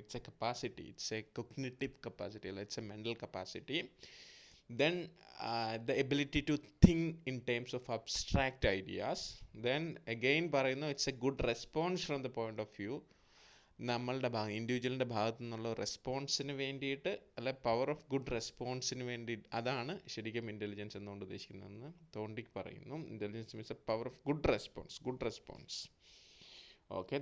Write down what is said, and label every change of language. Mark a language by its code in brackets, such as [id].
[en] It's a capacity, it's a cognitive capacity, അല്ല it's a mental capacity. Then the ability to think in terms of abstract ideas. Then again [ml] പറയുന്നു, [en] it's a good response from the point of view, [ml] നമ്മളുടെ ഇൻഡിവിജ്വലിൻ്റെ ഭാഗത്തു നിന്നുള്ള റെസ്പോൺസിന് വേണ്ടിയിട്ട്, അല്ലെ power of good റെസ്പോൺസിന് വേണ്ടി. അതാണ് ശരിക്കും ഇൻ്റലിജൻസ് എന്നുകൊണ്ട് ഉദ്ദേശിക്കുന്നതെന്ന് തോണ്ടിക്ക് പറയുന്നു. [en] Intelligence means a power of good response. Okay.